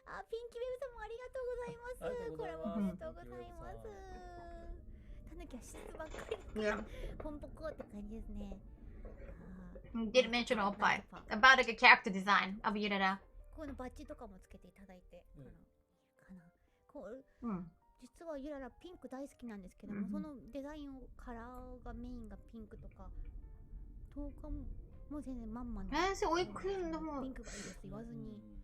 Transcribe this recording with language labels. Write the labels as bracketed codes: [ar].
[ja] ピンキーベブさんもありがとうございます。これもありがとうございます。タヌキは施設ばっかりポンポコって感じですね。 [en] Did mention Oppai about like a character design of Yurara. [ja] このバッジとかもつけていただいて、こう実はゆららピンク大好きなんですけども、そのデザインをカラーがメインがピンクとか、10日もう全然まんまのピンクがいいです言わずに。